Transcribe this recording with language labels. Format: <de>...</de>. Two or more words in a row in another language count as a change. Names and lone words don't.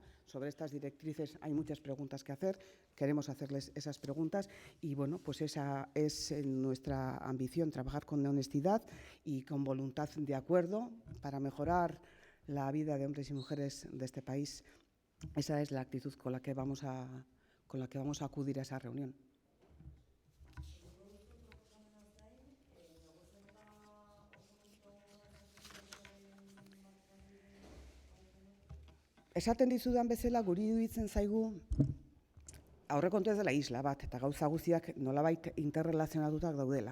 <es>Sobre estas directrices hay muchas preguntas que hacer. Queremos hacerles esas preguntas y, bueno, pues esa es nuestra ambición, trabajar con honestidad y con voluntad de acuerdo para mejorar la vida de hombres y mujeres de este país. Esa es la actitud con la que vamos a acudir a esa reunión.</es> <eu>Esaten dizudan bezala, guri iruditzen zaigu aurrekontu ez dela isla bat, eta gauza guztiak nolabait interrelazionatutak daudela.</eu>